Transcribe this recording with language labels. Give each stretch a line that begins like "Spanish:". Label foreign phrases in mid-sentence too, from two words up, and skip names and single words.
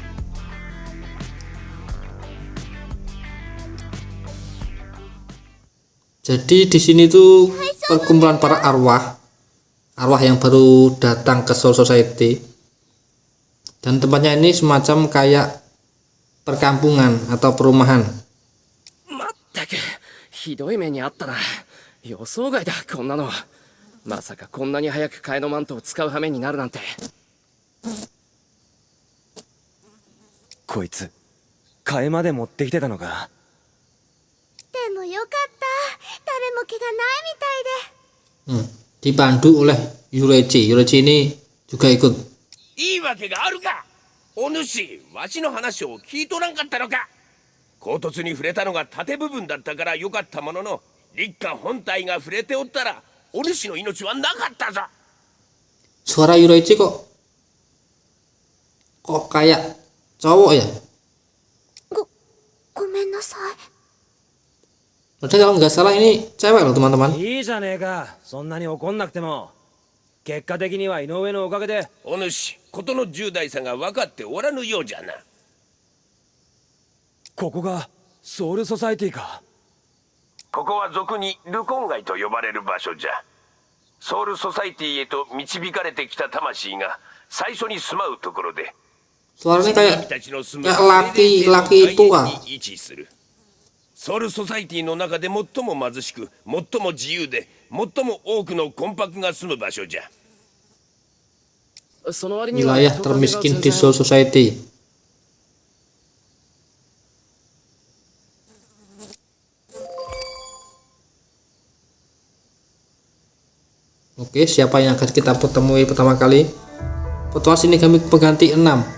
Indonesian: Jadi di sini tuh perkumpulan para arwah yang baru datang ke Soul Society, dan tempatnya ini semacam kayak perkampungan atau perumahan.
Japanese: まったくひどい目にあったな。予想外だこんなの。まさかこんなに早く替えのマントを使う羽目になるなんて。こいつ替えまで持ってきてたのか。でもよかった。誰も怪我ないみたいで。
Indonesian: Dibantu oleh Yurechi ini juga ikut.
Japanese: いいわけがあるか。お主、わしの話を聞いとらんかったのか。凹凸に触れたのが縦部分だったからよかったものの、立花本体が触れておったらお主の命はなかったぞ。
Indonesian: Suara Yurechi kok kayak cowok ya?
Japanese: ごめんなさい。
Indonesian: Padahal kalau nggak salah ini cewek loh teman-teman.
Japanese: いいじゃねえか、そんなに怒んなくても。結果的には井上のおかげで。お主、事の重大さが分かっておらぬようじゃな。ここがソウルソサイティか。ここは俗にルコン街と呼ばれる場所じゃ。ソウルソサイティへと導かれてきた魂が最初に住まうところで、
Indonesian: Suaranya
Japanese: 君たちの住む
Indonesian: laki-laki tua.
Japanese: に位置する。ソウルソサイティの中で最も貧しく、最も自由で、最も多くの魂魄が住む場所じゃ。その割には
Indonesian: Wilayah termiskin di Soul Society. Oke, siapa yang akan kita temui pertama kali? Petugas Shinigami pengganti 6.